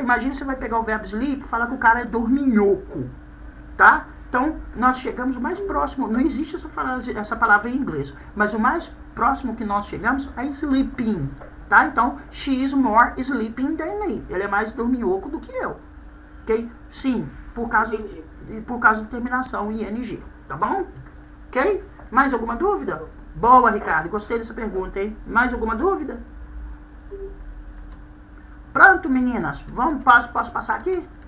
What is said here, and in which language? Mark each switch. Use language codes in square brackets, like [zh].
[pt] Imagina você vai pegar o verbo sleep e falar que o cara é dorminhoco, tá? Então, nós chegamos o mais próximo, não existe essa palavra em inglês, mas o mais próximo que nós chegamos é sleeping, tá? [en] Então, she is more sleeping than me. [pt] Ele é mais dorminhoco do que eu, ok? Sim, por causa de terminação em ing, tá bom? Ok? Mais alguma dúvida? Boa, Ricardo, gostei dessa pergunta, hein? Mais alguma dúvida? Pronto, meninas, posso passar aqui?